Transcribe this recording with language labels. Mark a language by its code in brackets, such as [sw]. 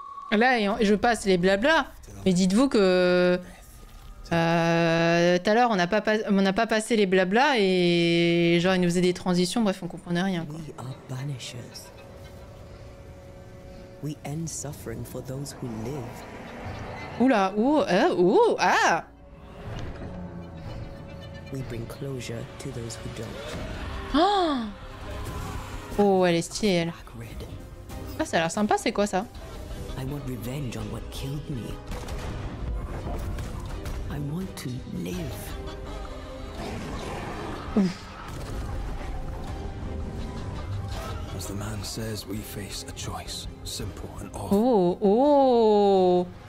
[fr] Là, je passe les blabla, mais dites-vous que tout à l'heure, on n'a pas passé les blabla et genre, ils nous faisaient des transitions, bref, on comprenait rien. Quoi. [en] We are banishers. We end suffering for those who live. Oula, ah! We bring closure to those who don't. [fr] Oh, oh, elle est stylée, elle. Ah, ça a l'air sympa, c'est quoi ça? [en] I want revenge on what killed me. I want to live. As the man says, we face a choice, simple and awful. Oh, oh.